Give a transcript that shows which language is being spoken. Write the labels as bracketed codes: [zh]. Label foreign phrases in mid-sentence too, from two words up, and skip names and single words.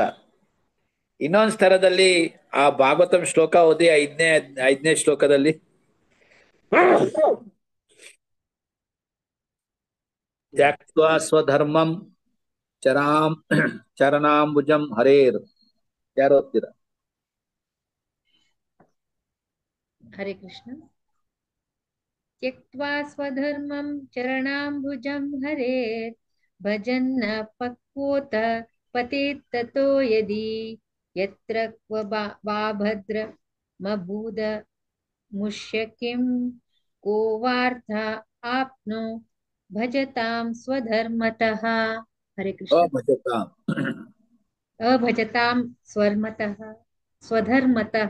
[kn] ಇನ್ನೊಂದು ಸ್ತರದಲ್ಲಿ ಆ ಭಾಗವತಂ ಶ್ಲೋಕ ಓದಿ, ಐದನೇ ಶ್ಲೋಕದಲ್ಲಿ [sa] ತ್ಯಕ್ತ್ವಾ ಸ್ವಧರ್ಮಂ ಚರಣಾಂಬುಜಂ ಹರೇರ್. [kn] ಯಾರು ಓದ್ತೀರಾ? [sa] ಹರೇ ಕೃಷ್ಣ. ತ್ಯಕ್ತ್ವಾ ಸ್ವಧರ್ಮಂ ಚರಣಾಂಬುಜಂ ಹರೇರ್ ಭಜನ್ನ ಪಕ್ವೋತ ಪತೇತ್ತತೋ ಯದಿ ಯತ್ರ ಕ್ವ ವಾ ಭದ್ರ ಮಬೂದ ಮುಷ್ಯ ಕಿಂ ಕೋ ವಾರ್ಥ ಆಪ್ನೋ ಭಜತಾಂ ಸ್ವಧರ್ಮತಃ. ಹರೇ ಕೃಷ್ಣ. ಅಭಜತಾಂ ಸ್ವಧರ್ಮತಃ.